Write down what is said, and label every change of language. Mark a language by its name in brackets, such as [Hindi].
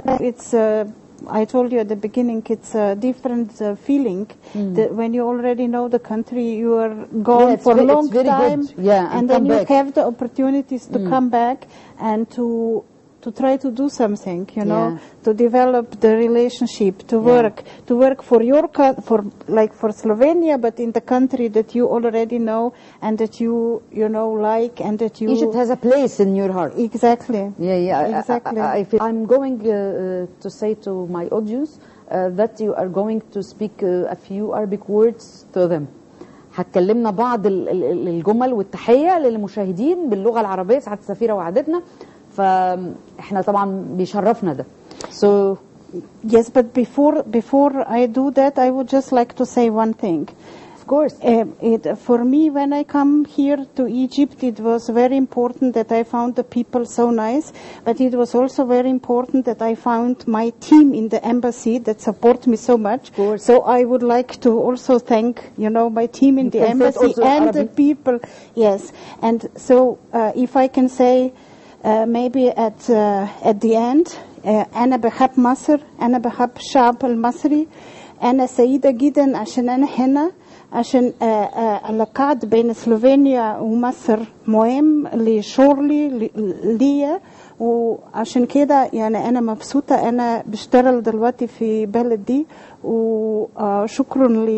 [English] It's I told you at the beginning, it's a different feeling that when you already know the country, you are gone for a long time, and then you have the opportunities to come back and to try to do something, to develop the relationship, to work for for Slovenia, but in the country that you already know and that you like, and that you. Egypt has a place in your heart. Exactly. Exactly. I'm going to say to my audience that you are going to speak a few Arabic words to them. [Arabic] هتكلمنا بعض الجمل والتحية للمشاهدين باللغة العربية، سعادة السفيرة وعدتنا، فاحنا طبعا بيشرفنا ده. [English] So yes, but before I do that, I would just like to say one thing. course. For me, when I come here to Egypt, it was very important that I found the people so nice, but it was also very important that I found my team in the embassy that support me so much. So I would like to also thank, my team in the embassy and the people. Yes, and so if I can say maybe at the end, [Arabic] أنا بحب مصر، أنا بحب الشعب المصري، أنا سعيدة جدا عشان أنا هنا، عشان اللقاء بين سلوفينيا ومصر مهم لشغلي ليا، وعشان كده يعني أنا مبسوطة أنا بشتغل دلوقتي في بلد دي، وشكرا